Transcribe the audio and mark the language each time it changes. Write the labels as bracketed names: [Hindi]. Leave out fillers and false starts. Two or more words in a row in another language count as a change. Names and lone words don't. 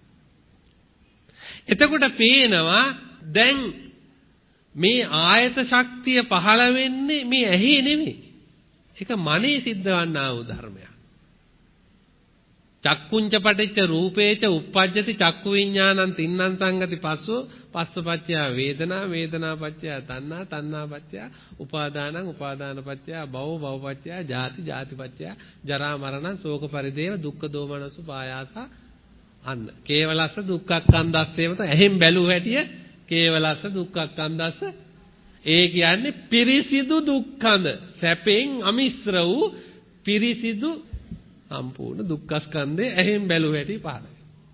[Sinhala] එතකොට පේනවා දැන් මේ ආයත ශක්තිය පහළ වෙන්නේ මේ ඇහි නෙමෙයි. ඒක මනේ සිද්ධවන්නා වූ ධර්මයක්. [Pali] චක්කුංච පටිච්ච රූපේච uppajjati චක්කු විඥානං තින්නං සංගති පස්සෝ පස්සපච්චය වේදනා වේදනා පච්චය තණ්හා තණ්හා පච්චය උපාදානං උපාදාන පච්චය භව භව පච්චය ජාති ජාති පච්චය ජරා මරණ ශෝක පරිදේව දුක්ඛ දෝමනසු පායාස අන්න කේවලස්ස දුක්ඛක්ඛන්දස්සේවත [Sinhala] එහෙන් බැලුව හැටිය [Pali] කේවලස්ස දුක්ඛක්ඛන්දස්ස [Sinhala] ඒ කියන්නේ පිරිසිදු දුක්ඛඳ සැපෙන් අමිශ්‍ර වූ පිරිසිදු සම්පූර්ණ දුක්ඛ ස්කන්ධය එහෙන් බැලුව හැටි පහළ වෙනවා.